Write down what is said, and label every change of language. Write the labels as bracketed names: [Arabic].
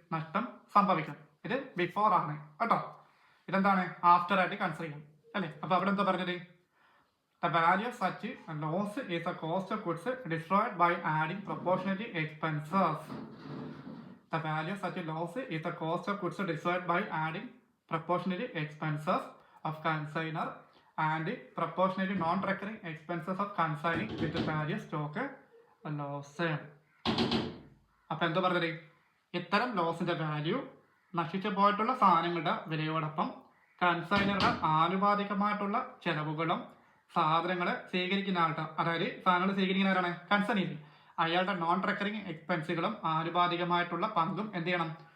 [Malayalam] നഷ്ടം സംഭവിക്കും. ഇത് ബിഫോർ ആണ് കേട്ടോ. ഇതെന്താണ്? ആഫ്റ്റർ ആയിട്ട് കൺസിഡർ ചെയ്യും, അല്ലെ? അപ്പൊ അവിടെ എന്താ പറഞ്ഞത്? [English] The value of such loss is the cost of goods destroyed by adding proportionate expenses. The value of such loss is the cost of goods destroyed by adding proportionate expenses of consignor and proportionate non-recurring expenses of consigning with the value stock loss. [Malayalam] അപ്പൊ എന്താ പറഞ്ഞത്? ഇത്തരം ലോസിന്റെ value നശിച്ചു പോയിട്ടുള്ള സാധനങ്ങളുടെ വിലയോടൊപ്പം കൺസൈനറുടെ ആനുപാതികമായിട്ടുള്ള ചെലവുകളും സാധനങ്ങളെ സ്വീകരിക്കുന്ന ആളുടെ, അതായത് സാധനങ്ങൾ സ്വീകരിക്കുന്ന ആരാണ്? കൺസൈനർ. അയാളുടെ നോൺ റെക്കറിങ് എക്സ്പെൻസുകളും ആനുപാതികമായിട്ടുള്ള പങ്കും എന്ത് ചെയ്യണം?